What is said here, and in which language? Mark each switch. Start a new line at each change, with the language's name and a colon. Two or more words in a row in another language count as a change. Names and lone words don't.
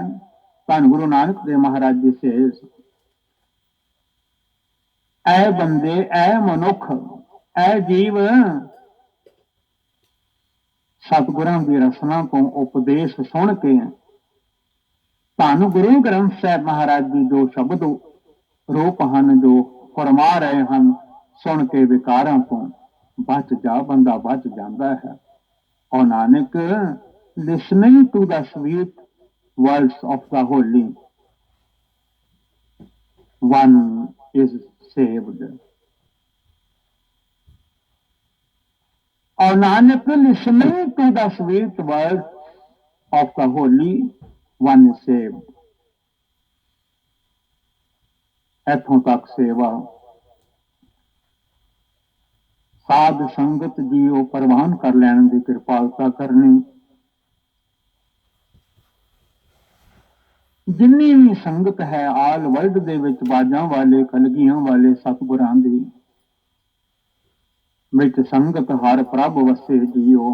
Punjabi: ਧੰਨ ਗੁਰੂ ਨਾਨਕ ਦੇਵ ਮਹਾਰਾਜ ਜੀ ਸੇਜ਼ ਐ ਬੰਦੇ, ਐ ਮਨੁੱਖ, ਐ ਜੀਵ ਸਤਿਗੁਰਾਂ ਦੀ ਰਸਨਾ ਤੋਂ ਉਪਦੇਸ਼ ਸੁਣ ਕੇ ਧੰਨ ਗੁਰੂ ਗ੍ਰੰਥ ਸਾਹਿਬ ਮਹਾਰਾਜ ਜੀ ਜੋ ਸ਼ਬਦ ਰੂਪ ਹਨ, ਜੋ ਫਰਮਾ ਰਹੇ ਹਨ, ਸੁਣ ਕੇ ਵਿਕਾਰਾਂ ਤੋਂ ਬਚ ਜਾ। ਬੰਦਾ ਬਚ ਜਾਂਦਾ ਹੈ। ਔਰ ਨਾਨਕ
English: listening to the sweet words of the holy one is saved।
Hindi: और नानक
English: listening to the sweet words of the holy one is saved।
Punjabi: ਇੱਥੋਂ ਤੱਕ ਸੇਵਾ ਸਾਧ ਸੰਗਤ ਜੀ ਉਹ ਪ੍ਰਵਾਨ ਕਰ ਲੈਣ ਦੀ ਕਿਰਪਾਲਤਾ ਕਰਨੀ। ਜਿੰਨੀ ਵੀ ਸੰਗਤ ਹੈ
English: all world
Punjabi: ਦੇ ਵਿੱਚ ਬਾਜਾਂ ਵਾਲੇ, ਕਲਗੀਆਂ ਵਾਲੇ ਸਤਿਗੁਰਾਂ ਦੀ ਵਿੱਚ ਸੰਗਤ ਹਰ ਪ੍ਰਭ ਵਸੇ ਜੀਓ।